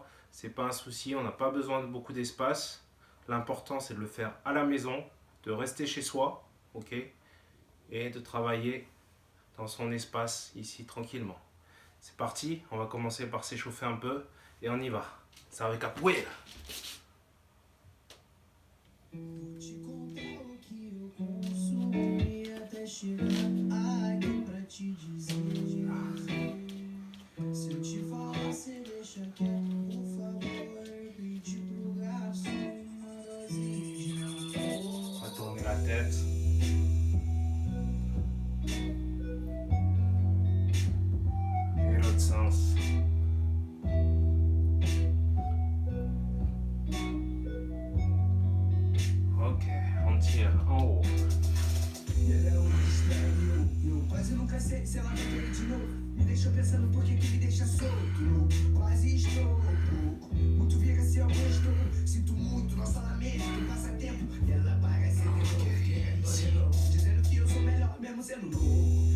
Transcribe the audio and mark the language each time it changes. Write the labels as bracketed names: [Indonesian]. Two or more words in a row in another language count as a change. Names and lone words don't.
[French] C'est pas un souci, on n'a pas besoin de beaucoup d'espace. L'important, c'est de le faire à la maison, de rester chez soi, ok, et de travailler dans son espace ici tranquillement. C'est parti, on va commencer par s'échauffer un peu et on y va. [Portuguese] Salve capoeira! Te contar o que eu consumi até chegar aqui pra te dizer. Se eu te falar, cê deixa quieto, por favor. Pedi pro garçom uma dosinha de amor. [French] On va tourner la tête. Et l'autre sens. Ok, on tire en haut. [Portuguese] Ela é um mistério, eu quase nunca sei se ela vai querer de novo. Me deixou pensando por que me deixa solto. Quase estou pouco, muito vira-se ao gosto. Sinto muito nosso lamento, passa tempo. E ela parece ter novo, dizendo que eu sou melhor, mesmo sendo louco.